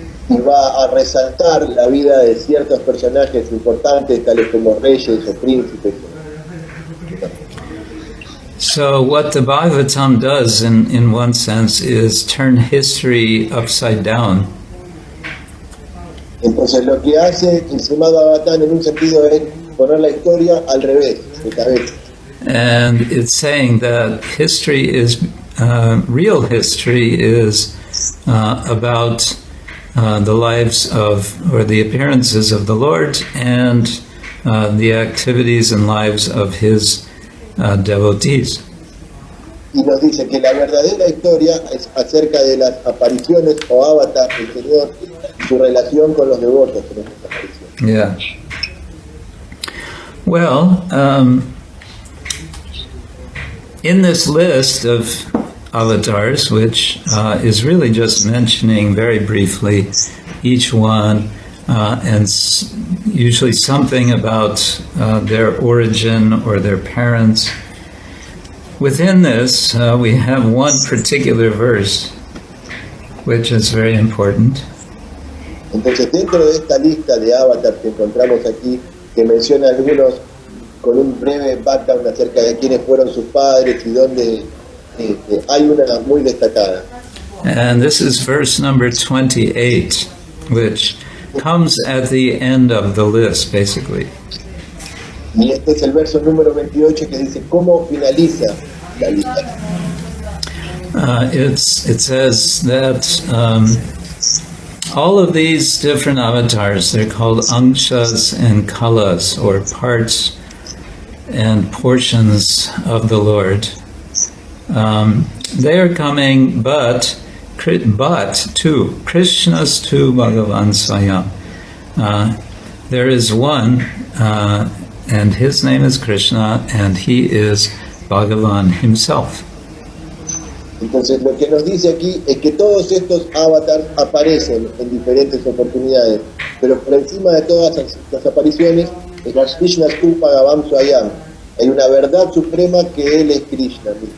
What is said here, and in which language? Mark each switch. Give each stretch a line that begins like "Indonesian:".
Spanish: Y va a resaltar la vida de ciertos personajes importantes, tales como reyes o príncipes.
English: So what the Bhagavatam does, in one sense, is turn history upside down.
Spanish: Entonces lo que hace el Srimad-Bhagavatam en un sentido es poner la historia al revés, de cabeza.
English: And it's saying that history is, real history is about the lives of, or the appearances of the Lord and the activities and lives of His devotees.
Spanish: Y nos dice que la verdadera historia es acerca de las apariciones o avatar del Señor y su relación con los devotos en estas apariciones.
English: Yeah. Well, in this list of avatars, which is really just mentioning very briefly each one, and usually something about their origin or their parents. Within this, we have one particular verse, which is very important.
Spanish: Entonces, dentro de esta lista de avatars que encontramos aquí, que menciona algunos con un breve background acerca de quiénes fueron sus padres y dónde, hay una muy destacada.
English: And this is verse number 28, which comes at the end of the list, basically.
Spanish: Y este es el verso número 28 que dice cómo finaliza la lista.
English: It says that all of these different avatars, they're called angshas and kalas, or parts and portions of the Lord. They are coming, but to Krishna's to Bhagavan Swayam. There is one, and his name is Krishna, and he is Bhagavan himself.
Spanish: Entonces lo que nos dice aquí es que todos estos avatars aparecen en diferentes oportunidades, pero por encima de todas las apariciones es
Sanskrit: Krishna tu Bhagavan Swayam.
Spanish: Hay una verdad suprema que él es Krishna.